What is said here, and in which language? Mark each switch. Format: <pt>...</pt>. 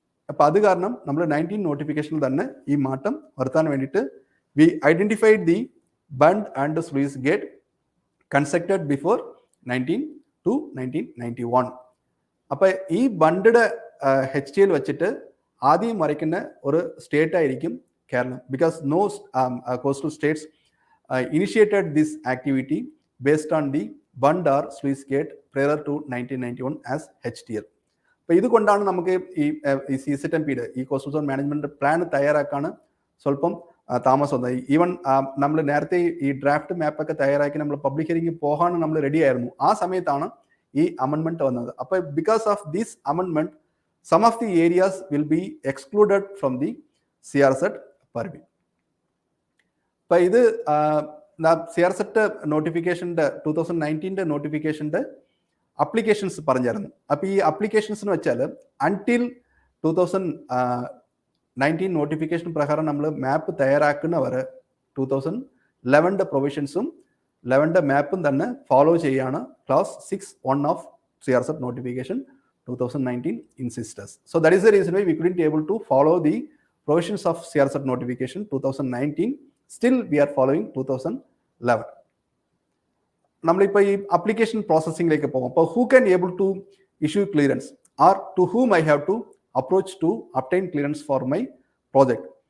<ml>അപ്പം അത് കാരണം നമ്മൾ 19 നോട്ടിഫിക്കേഷനിൽ തന്നെ ഈ മാറ്റം വരുത്താൻ വേണ്ടിയിട്ട്</ml> <en>We identified the bund and sluice gate constructed before 1991.</en> <ml>അപ്പം ഈ ബണ്ടിയുടെ HTL വെച്ചിട്ട് ആദ്യം വരയ്ക്കുന്ന ഒരു സ്റ്റേറ്റ് ആയിരിക്കും Keralam.</ml> <en>Because no coastal states initiated this activity based on the bund or sluice gate prior to 1991 as HTL.</en> <ml>അപ്പോൾ ഇതുകൊണ്ടാണ് നമുക്ക് ഈ CZMP-യുടെ ഈ കോസ്റ്റൽ സോൺ മാനേജ്മെന്റ് പ്ലാൻ തയ്യാറാക്കാൻ സ്വല്പം താമസം വന്നത്. ഈവൻ നമ്മൾ നേരത്തെ ഈ ഡ്രാഫ്റ്റ് മാപ്പൊക്കെ തയ്യാറാക്കി നമ്മൾ പബ്ലിക് ഹിയറിംഗ് പോകാൻ നമ്മൾ റെഡി ആയിരുന്നു. ആ സമയത്താണ് ഈ അമെൻമെന്റ് വന്നത്.</ml> <en>അപ്പോൾ because of this അമെൻമെന്റ് some of the areas will be excluded from the CRZ purview.</en> <ml>അപ്പോൾ ഇത് CRZ നോട്ടിഫിക്കേഷൻ്റെ 2019 നോട്ടിഫിക്കേഷൻ്റെ അപ്ലിക്കേഷൻസ് പറഞ്ഞായിരുന്നു. അപ്പോൾ ഈ അപ്ലിക്കേഷൻസ് എന്ന് വെച്ചാൽ അൺടിൽ 2019 നോട്ടിഫിക്കേഷൻ പ്രകാരം നമ്മൾ മാപ്പ് തയ്യാറാക്കുന്നവർ 2011 പ്രൊവിഷൻസും 11 മാപ്പും തന്നെ ഫോളോ ചെയ്യാണ് class 6(1) of CRZ notification 2019 insisters.</ml> <en>So that is the reason why we couldn't able to follow the provisions of CRZ notification 2019. Still we are following 2011.</en> <ml>നമ്മളിപ്പോൾ ഈ അപ്ലിക്കേഷൻ പ്രോസസ്സിംഗിലേക്ക് പോകും.</ml> <en>അപ്പോൾ who can able to issue clearance or to whom I have to approach to obtain clearance for my project.</en>